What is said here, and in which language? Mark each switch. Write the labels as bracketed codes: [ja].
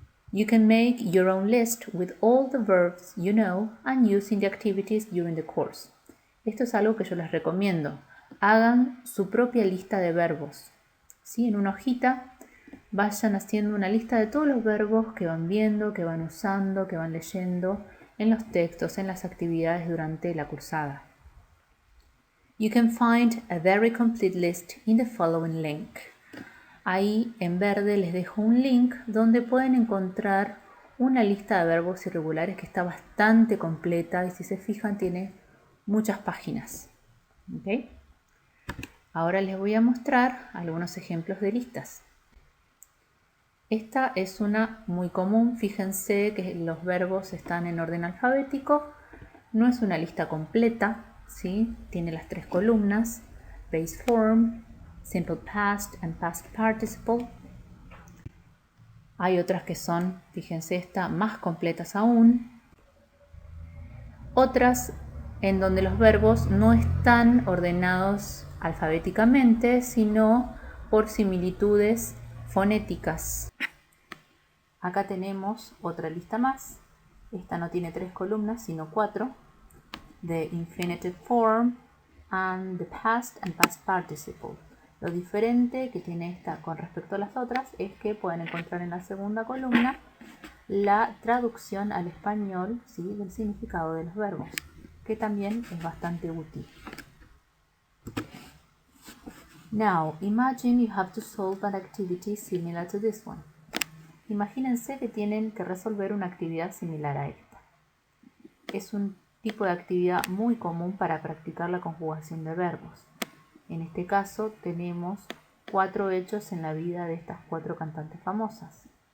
[en] You can make your own list with all the verbs you know and using the activities during the course. [es] Esto es algo que yo les recomiendo. Hagan su propia lista de verbos, ¿sí? En una hojita vayan haciendo una lista de todos los verbos que van viendo, que van usando, que van leyendo en los textos, en las actividades durante la cursada. [en] You can find a very complete list in the following link. [es] Ahí en verde les dejo un link donde pueden encontrar una lista de verbos irregulares que está bastante completa y si se fijan tiene muchas páginas. ¿Okay? Ahora les voy a mostrar algunos ejemplos de listas. Esta es una muy común, fíjense que los verbos están en orden alfabético, no es una lista completa, ¿sí? Tiene las 3 columnas, [en] base form, simple past and past participle. [es] Hay otras que son, fíjense esta, más completas aún. Otras en donde los verbos no están ordenados alfabéticamente, sino por similitudes fonéticas. Acá tenemos otra lista más. Esta no tiene 3 columnas, sino 4. [en] The infinitive form and the past and past participle. [es] Lo diferente que tiene esta con respecto a las otras es que pueden encontrar en la segunda columna la traducción al español, ¿sí?, del significado de los verbos, que también es bastante útil. [en] Now, imagine you have to solve an activity similar to this one. [es] Imagínense que tienen que resolver una actividad similar a esta. Es un tipo de actividad muy común para practicar la conjugación de verbos. En este caso tenemos 4 hechos en la vida de estas 4 cantantes famosas.